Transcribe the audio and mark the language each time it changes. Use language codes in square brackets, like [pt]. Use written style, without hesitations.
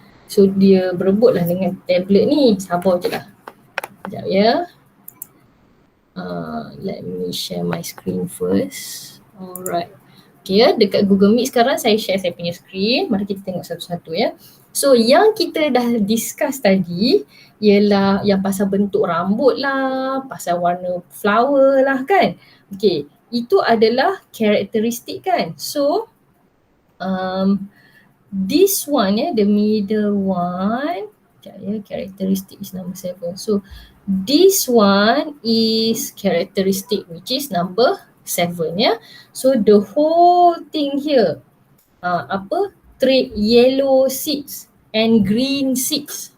[ms] So, dia berebutlah dengan tablet ni. Sabar je lah. Sekejap ya. [en] Let me share my screen first. [ms] Alright. Okay ya, dekat Google Meet sekarang saya share saya punya screen. Mari kita tengok satu-satu ya. So yang kita dah discuss tadi ialah yang pasal bentuk rambut lah, pasal warna flower lah kan. Okay, itu adalah karakteristik kan. [en] So this one ya, the middle one, characteristic is number 7. So this one is characteristic which is number 7 ya. So the whole thing here, trait yellow seeds and green seeds.